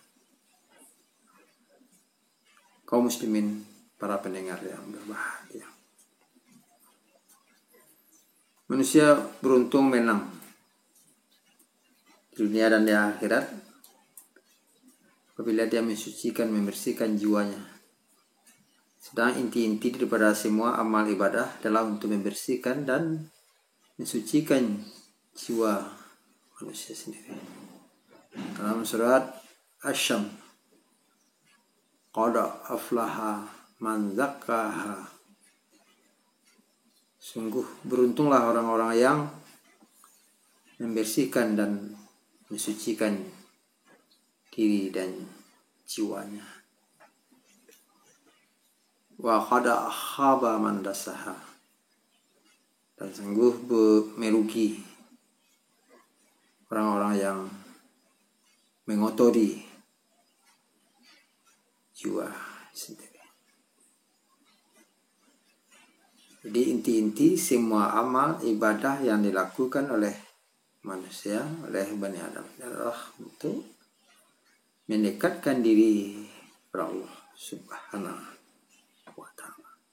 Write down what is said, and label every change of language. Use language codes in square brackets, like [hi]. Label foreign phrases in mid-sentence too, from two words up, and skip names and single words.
[id] Kaum muslimin, para pendengar yang berbahagia, manusia beruntung menang di dunia dan di akhirat apabila dia mensucikan, membersihkan jiwanya. Sedang inti-inti daripada semua amal ibadah adalah untuk membersihkan dan mensucikan jiwa manusia sendiri. Dalam surat Asy-Syams, [ar] قد أفلح من زكاها, [id] sungguh beruntunglah orang-orang yang membersihkan dan mensucikan diri dan jiwanya. [ar] وقد خاب من دساها, [id] dan sungguh merugi orang-orang yang mengotori jiwa sendiri. Jadi inti-inti semua amal ibadah yang dilakukan oleh manusia, oleh Bani Adam adalah untuk mendekatkan diri kepada Allah [ar] سبحانه وتعالى.